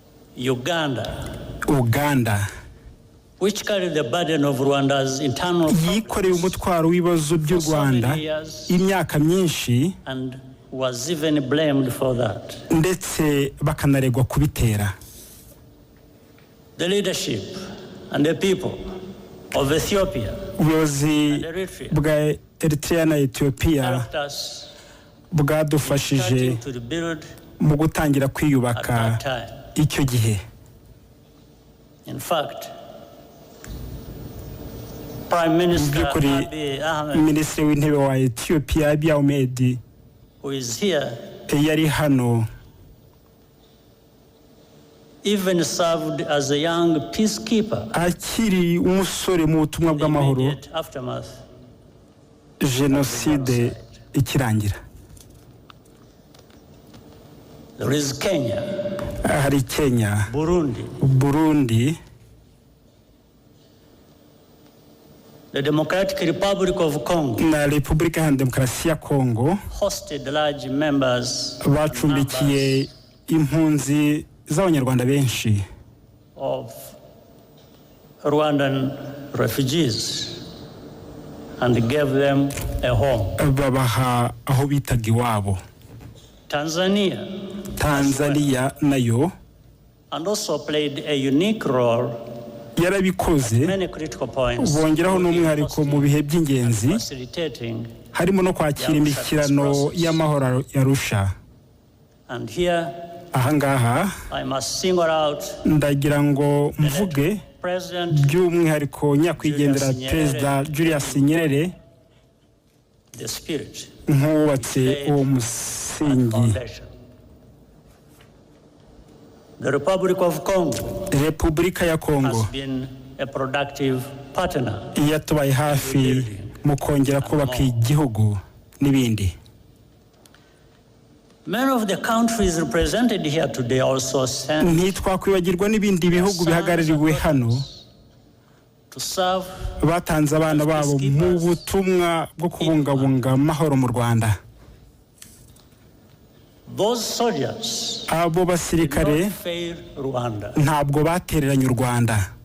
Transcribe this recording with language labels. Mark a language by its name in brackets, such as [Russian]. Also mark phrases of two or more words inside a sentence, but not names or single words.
[English] Uganda, which carried the burden of Rwanda's internal [Kinyarwanda] yikoreye umutwaro w'ibibazo by'u Rwanda imyaka myinshi, [English] and was even blamed for that. [Kinyarwanda] Ndetse bakanaregwa kubitera. [English] The leadership and the people of Ethiopia [Kinyarwanda] ubuyobozi bwa Eritrea na Ethiopia bwadufashije mu gutangira kwiyubaka icyo gihe. [English] In fact, Prime Minister Abiy Ahmed, [Kinyarwanda] Minisitiri w'intebe wa Ethiopia Abiy Ahmed, [English] who is here, [Kinyarwanda] yari hano, [English] even served as a young peacekeeper [Kinyarwanda] akiri umusore mu butumwa bw'amahoro Genocide ikirangira. [English] There is Kenya, [Kinyarwanda] hari Kenya, Burundi, [English] the Democratic Republic of Congo, [Kinyarwanda] na Repubulika ya Demokarasi ya Congo, [English] hosted large members [Kinyarwanda] bacumbikiye impunzi z'abanyarwanda benshi [English] of Rwandan refugees and gave them a home. [Kinyarwanda] Babaha aho bitaga iwabo. Tanzania nayo [English] and also played a unique role [Kinyarwanda] yarabikoze, bongeraho n'umwihariko mu bihe by'ingenzi, harimo no kwakira imishyikirano y'amahoro ya Arusha. [English] And here [Kinyarwanda] ahangaha ndagira ngo mvuge by'umwihariko nyakwigendera Perezida Julius Nyerere nk'uwubatse uwo musingi. Repubulika ya Congo yatubaye hafi mu kongera kubaka igihugu n'ibindi. [English] Many of the countries represented here today also sent [Kinyarwanda] ntitwakwibagirwa n'ibindi bihugu bihagarariwe hano batanze abana babo mu butumwa bwo kubungabunga amahoro mu Rwanda. Abo basirikare ntabwo batereranye u Rwanda.